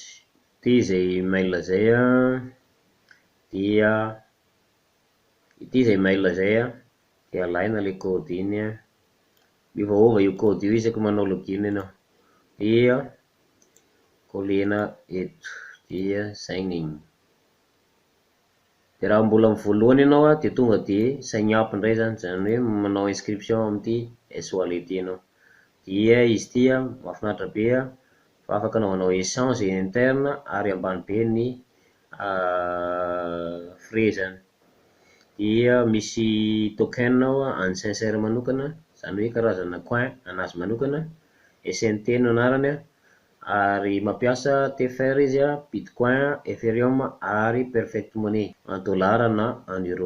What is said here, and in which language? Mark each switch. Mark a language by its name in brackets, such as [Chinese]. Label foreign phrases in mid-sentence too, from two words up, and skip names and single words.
[Malagasy] Ity izay mail zay dia dia alaina ilay code iny miovaova io code io isaky manao login ianao dia kolena eto dia [English] sign in. [Malagasy] Dia raha mbola amin'ny voalohany ianao dia tonga dia [English] sign up [Malagasy] indray zany hoe manao inscription amin'ity S-wallet ianao. Dia izy ity mahafinaritra be fa afaka anaovanao [French] échange interne [Malagasy] ary ambany be ny frais zany. Dia misy token an'ny sincère manokana, zany hoe karazana coin anazy manokana, SNT no anarany ary mampiasa TFR izy Bitcoin, Ethereum ary Perfect Money [French] en dollar [Malagasy] na [French] en euro.